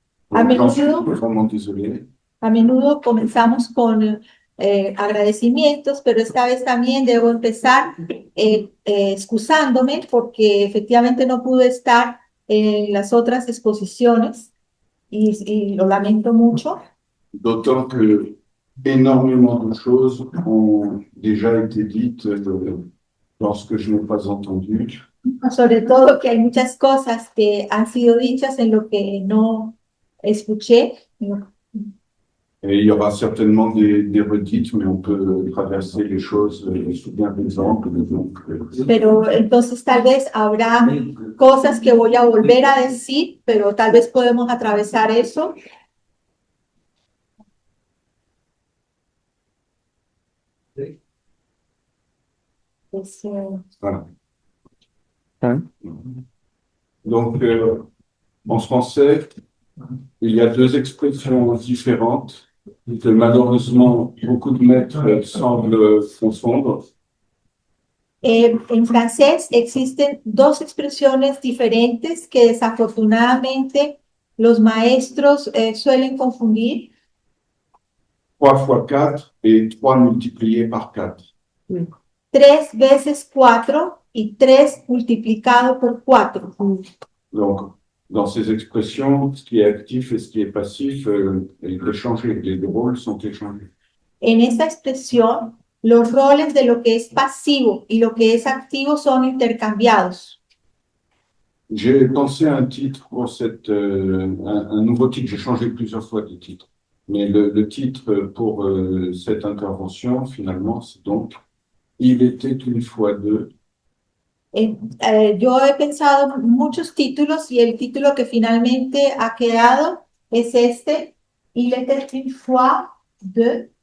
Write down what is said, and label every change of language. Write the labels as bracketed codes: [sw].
[fr] J'en suis vraiment désolé. [es] A menudo comenzamos con agradecimientos, pero esta vez también debo empezar excusándome porque efectivamente no pude estar en las otras exposiciones y lo lamento mucho. [fr] D'autant que énormément de choses ont déjà été dites lorsque je n'ai pas entendu. [es] Sobre todo que hay muchas cosas que han sido dichas en lo que no escuché. [fr] Et il y aura certainement des redites, mais on peut traverser les choses sous bien exemple. [es] Pero entonces tal vez habrá cosas que voy a volver a decir, pero tal vez podemos atravesar eso. [fr] Voilà. Donc, en français, il y a deux expressions différentes que malheureusement beaucoup de maîtres semblent confondre. [es] En francés existen dos expresiones diferentes que desafortunadamente los maestros suelen confundir. [fr] 3 fois 4 et 3 multiplié par 4. [es] 3 veces 4 y 3 multiplicado por 4. [fr] Donc, dans ces expressions, ce qui est actif et ce qui est passif est échangé. Les rôles sont échangés. [es] En esta expresión, los roles de lo que es pasivo y lo que es activo son intercambiados. [fr] J'ai pensé à un titre pour un nouveau titre. J'ai changé plusieurs fois de titre. Mais le titre pour cette intervention, finalement, c'est donc « Il était une fois deux ». [es] Yo he pensado muchos títulos y el título que finalmente ha quedado es este, [fr] Il était une fois deux.